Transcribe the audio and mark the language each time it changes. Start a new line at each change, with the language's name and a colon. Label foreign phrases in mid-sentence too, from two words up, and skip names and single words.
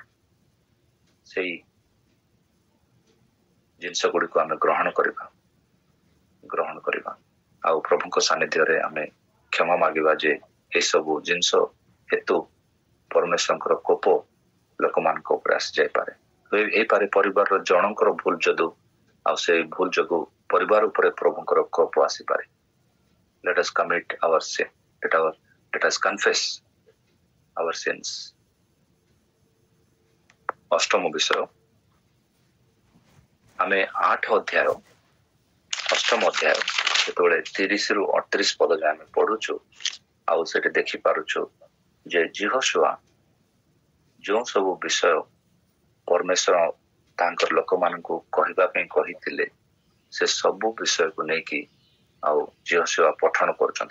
Odia: ସେଇ ଜିନିଷ ଗୁଡିକୁ ଆମେ ଗ୍ରହଣ କରିବା ଆଉ ପ୍ରଭୁଙ୍କ ସାନ୍ନିଧ୍ୟରେ ଆମେ କ୍ଷମା ମାଗିବା ଯେ ଏସବୁ ଜିନିଷ ହେତୁ ପରମେଶ୍ୱରଙ୍କର କୋପ ଲୋକମାନଙ୍କ ଉପରେ ଆସିଯାଇପାରେ। ହେଇପାରେ ପରିବାରର ଜଣଙ୍କର ଭୁଲ ଯୋଗୁଁ, ଆଉ ସେଇ ଭୁଲ ଯୋଗୁଁ ପରିବାର ଉପରେ ପ୍ରଭୁଙ୍କର କୋପ ଆସିପାରେ।
English: Let us commit our sin. Let us confess our sins.
Odia: ଅଷ୍ଟମ ବିଷୟ ଆମେ 8 ଅଧ୍ୟାୟ 8ମ ଅଧ୍ୟାୟ ଯେତେବେଳେ 30ରୁ 38 ପଦ ଯାଏ ଆମେ ପଢୁଛୁ, ଆଉ ସେଠି ଦେଖିପାରୁଛୁ ଯେ ଯେହୋଶୁଆ ଯେଉଁ ସବୁ ବିଷୟ ପରମେଶ୍ୱର ତାଙ୍କର ଲୋକମାନଙ୍କୁ କହିବା ପାଇଁ କହିଥିଲେ, ସେ ସବୁ ବିଷୟକୁ ନେଇକି ଆଉ ଯେହୋଶୁଆ ପଠନ କରୁଛନ୍ତି।